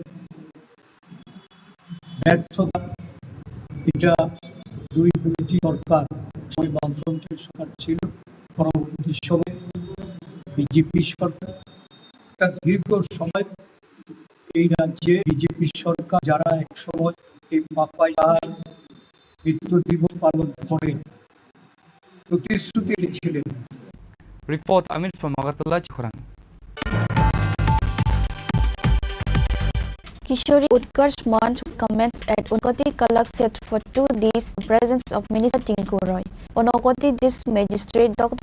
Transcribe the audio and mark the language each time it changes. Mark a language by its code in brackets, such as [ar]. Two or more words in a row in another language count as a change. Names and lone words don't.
[bn] ব্যর্থতা, এটা দুইটি সরকার, সময় বামফ্রন্টের সরকার ছিল, পরবর্তী সময় বিজেপি সরকার, একটা দীর্ঘ সময় এই রাজ্যে বিজেপি সরকার যারা এক সময় এই পাপাই শাহর মৃত্যু দিবস পালন করে প্রতিশ্রুতি দিয়েছিলেন। [en] Report Amit from Agartala, Chini Khorang. Kishori Utkarsh Manch's comments at Unakoti Kalak set for 2 days in presence of Minister Chini Khorang. Unakoti District Magistrate Dr.